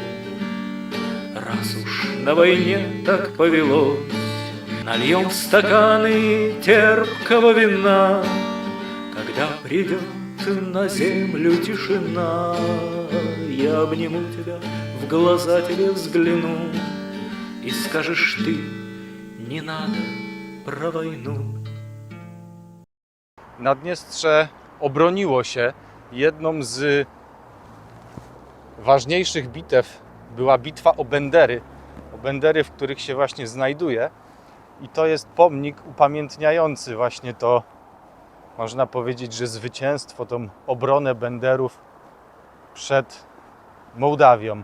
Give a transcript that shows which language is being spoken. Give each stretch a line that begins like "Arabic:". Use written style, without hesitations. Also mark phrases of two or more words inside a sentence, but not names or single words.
Russian: Раз уж на войне так повелось, Нальем в стаканы терпкого вина, когда придет на землю тишина. Я обниму тебя, в глаза тебе взгляну, и скажешь ты, не надо про wojnę.
Polish: Naddniestrze obroniło się. Jedną z ważniejszych bitew była bitwa o Bendery. O Bendery, w których się właśnie znajduje. I to jest pomnik upamiętniający właśnie to, można powiedzieć, że zwycięstwo, tą obronę Benderów przed Mołdawią.